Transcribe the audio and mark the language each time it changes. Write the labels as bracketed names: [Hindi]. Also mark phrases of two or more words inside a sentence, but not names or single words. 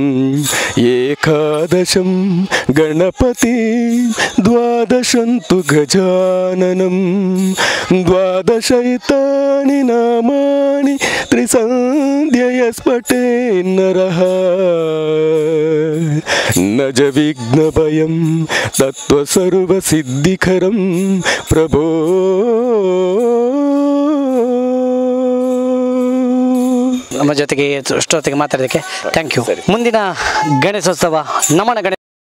[Sanskrit] ಏಕಾದಶಂ ಗಣಪತಿ ದ್ವಾದಶಂತು ಗಜಾನನಂ ದ್ವಾದಶೈತಾನಿ ನಾಮಾನಿ ತ್ರಿಸಂಧ್ಯಯ ಸ್ಫಟೇ ನರಃ ನಜ ವಿಘ್ನಭಯಂ ತತ್ವಸರ್ವಸಿದ್ಧಿಕರಂ ಪ್ರಭೋ. [Kannada] ನಮ್ಮ ಜೊತೆಗೆ ಅಷ್ಟೊತ್ತಿಗೆ ಮಾತಾಡೋದಕ್ಕೆ [English] Thank you. [Kannada] ಮುಂದಿನ ಗಣೇಶೋತ್ಸವ ನಮನ ಗಣೇಶ